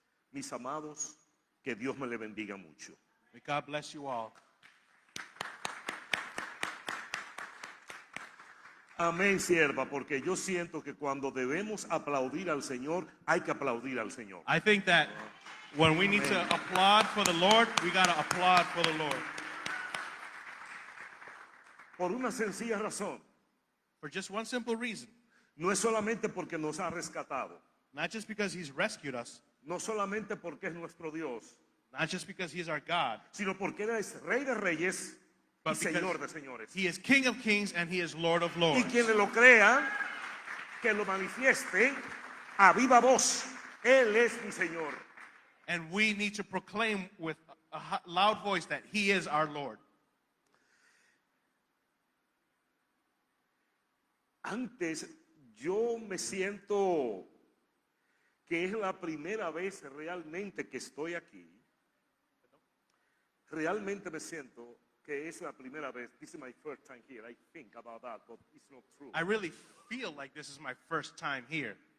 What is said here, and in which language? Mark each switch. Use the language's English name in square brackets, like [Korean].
[Spanish] Mis amados, que Dios me le bendiga mucho. [English] May God bless you all. [Spanish] Amén, sierva, porque yo siento que cuando debemos aplaudir al Señor, hay que aplaudir al Señor. [English] I think that when we need to applaud for the Lord, we got to applaud for the Lord. [Spanish] Por una sencilla razón. [English] For just one simple reason. [Spanish] No es solamente porque nos ha rescatado. [English] Not just because he's rescued us. [Spanish] No solamente porque es nuestro Dios. [English] Not just because he's our God. [Spanish] Sino porque Él es Rey de Reyes y Señor de Señores. [English] He is King of Kings and he is Lord of Lords. [Spanish] Y quienes lo crean, que lo manifieste a viva voz. Él es mi Señor. [English] And we need to proclaim with a loud voice that he is our Lord. [Spanish] Antes yo me siento que es la primera vez realmente que estoy aquí. Realmente me siento que es la primera vez. [English] This is my first time here. I think about that, but it's not true. I really feel like this is my first time here.